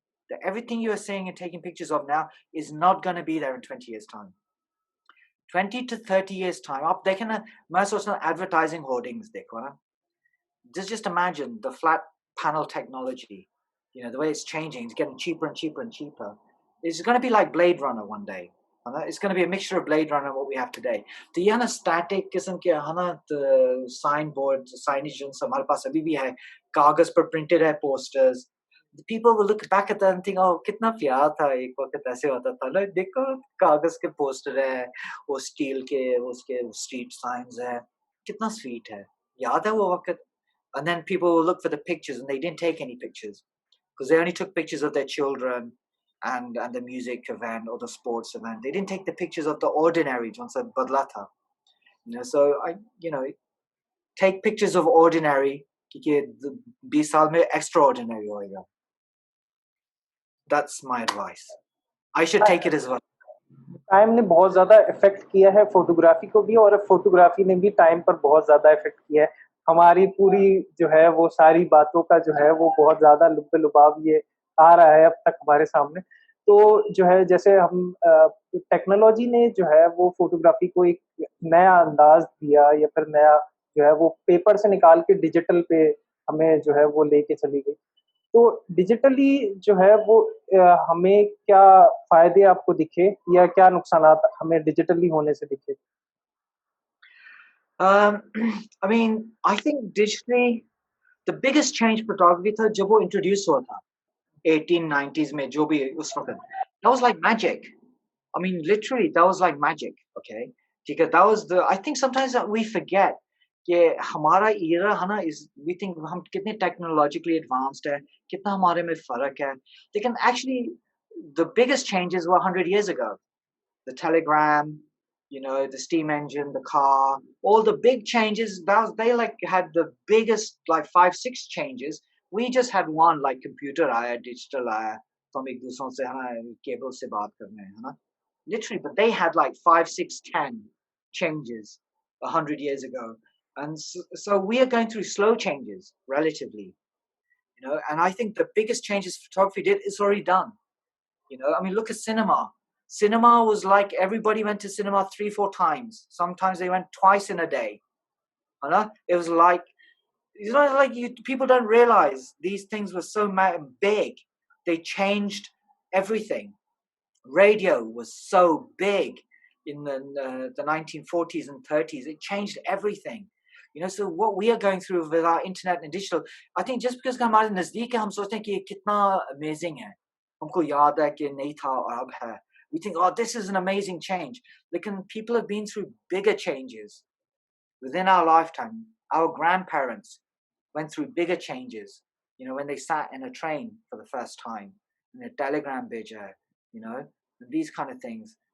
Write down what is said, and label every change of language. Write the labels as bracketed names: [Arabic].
[English] That everything you are seeing and taking pictures of now is not going to be there in 20 years' time. 20 to 30 years' time. [Hindi] आप देखें ना, मैं सोचता हूँ advertising hoardings देखो ना. [English] Just imagine the flat panel technology, the way it's changing, it's getting cheaper and cheaper and cheaper. It's going to be like Blade Runner one day. It's going to be a mixture of Blade Runner and what we have today. [Hindi] तो ये ना static किस्म के है ना, signboard, signage जो हमारे पास अभी भी है, कागज पर printed है posters. [English] The people will look back at that and think, oh, [Hindi] कितना प्यार था, एक वक्त ऐसे होता था ना, देखो कागज के poster है, वो steel के उसके street signs है, कितना sweet है, याद है वो वक्त. [English] And then people will look for the pictures, and they didn't take any pictures because they only took pictures of their children and the music event or the sports event. They didn't take the pictures of the ordinary. Once a badlata, So take pictures of ordinary. [Hindi] क्योंकि 20 साल में extraordinary होएगा. [English] That's my advice. I should take it as well. [Hindi] Time ने बहुत ज़्यादा effect किया है photography को भी, और फोटोग्राफी ने भी टाइम पर बहुत ज़्यादा इफ़ेक्ट किया है. हमारी पूरी जो है वो सारी बातों का जो है वो बहुत ज़्यादा लुब्बे-लुबाब ये आ रहा है अब तक हमारे सामने. तो जो है जैसे हम टेक्नोलॉजी ने जो है वो फोटोग्राफी को एक नया अंदाज दिया, या फिर नया जो है वो पेपर से निकाल के डिजिटल पे हमें जो है वो लेके चली गई. तो डिजिटली जो है वो हमें क्या फ़ायदे आपको दिखे या क्या नुकसानात हमें डिजिटली होने से दिखे? [English] I mean, I think digitally the biggest change photography [Hindi] था जब वो introduce हुआ था 1890s में जो भी उस वक्त, [English] that was like magic. I mean, literally, that was like magic. Okay, because that was the. I think sometimes that we forget कि हमारा era है ना is we think [Hindi] हम कितने technologically advanced है, कितना हमारे में फर्क है. [English] लेकिन actually, the biggest changes were 100 years ago. The telegram, you know, the steam engine, the car, all the big changes. They like had the biggest like 5-6 changes. We just had one like computer [Hindi] आया, digital आया, तो हम एक दूसरों से है ना cable से बात करने हैं ना. [English] Literally, but they had like 5, 6, 10 changes 100 years ago, and so we are going through slow changes relatively, you know. And I think the biggest changes photography did is already done. You know, I mean, look at cinema. Cinema was like everybody went to cinema 3-4 times. Sometimes they went twice in a day. You know, it was like, you know, like people don't realize these things were so big. They changed everything. Radio was so big in the 1940s and 30s. It changed everything. You know, so what we are going through with our internet and digital, I think just because [Hindi] हमारे नजदीक है हम सोचते हैं कि ये कितना amazing है, हमको याद है कि नहीं था और अब है. [English] We think, oh, this is an amazing change. लेकिन people have been through bigger changes within our lifetime. Our grandparents went through bigger changes. You know, when they sat in a train for the first time, in a telegram bridge, you know, and these kind of things.